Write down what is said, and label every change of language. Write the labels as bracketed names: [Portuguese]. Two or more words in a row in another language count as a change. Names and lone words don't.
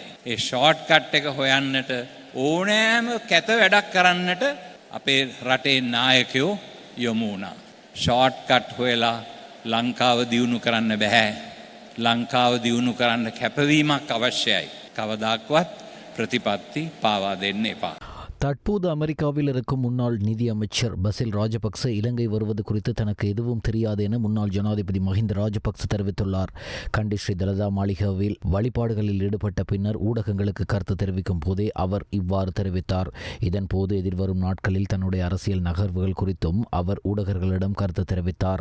[Sinhala] ඒ [English] short cut [Sinhala] එක හොයන්නට ඕනෑම කැත වැඩක් කරන්නට අපේ රටේ නායකයෝ යොමු වුණා. [English] short cut [Sinhala] හොයලා ලංකාව දියුණු කරන්න බෑ. ලංකාව දියුණු කරන්න කැපවීමක් අවශ්‍යයි. කවදාක්වත් ප්‍රතිපත්ති පාවා දෙන්න එපා. [Tamil] தற்போது அமெரிக்காவில் இருக்கும் முன்னாள் நிதி அமைச்சர் பசில் ராஜபக்ச இலங்கை வருவது குறித்து தனக்கு எதுவும் தெரியாது என முன்னாள் ஜனாதிபதி மஹிந்த ராஜபக்ச தெரிவித்துள்ளார். கண்டி ஸ்ரீ தலதா மாளிகாவில் வழிபாடுகளில் ஈடுபட்ட பின்னர் ஊடகங்களுக்கு கருத்து தெரிவிக்கும் போதே அவர் இவ்வாறு தெரிவித்தார். இதன்போது எதிர்வரும் நாட்களில் தன்னுடைய அரசியல் நகர்வுகள் குறித்தும் அவர் ஊடகர்களிடம் கருத்து தெரிவித்தார்.